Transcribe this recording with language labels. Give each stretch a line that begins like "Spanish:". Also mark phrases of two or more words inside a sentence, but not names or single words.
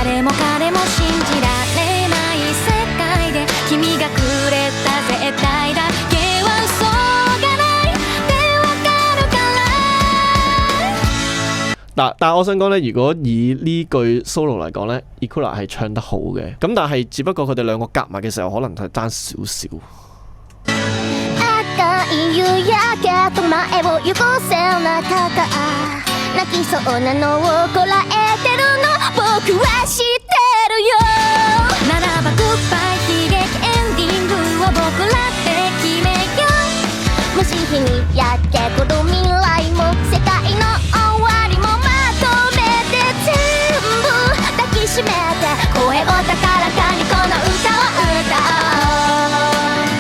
Cantonese: 但係我想講咧，如果以呢句 solo 嚟講咧 Ikura 係唱得好嘅，咁但係只不過佢哋兩個夾埋嘅時候，可能係爭少少。
Japanese: 夕焼けと前を行こう背中が泣きそうなのをこらえてるの僕は知ってるよならばグッバイ悲劇エンディングを僕らで決めようもし日に焼けこの未来も世界の終わりもまとめて全部抱きしめて声を高らかにこの歌を歌おう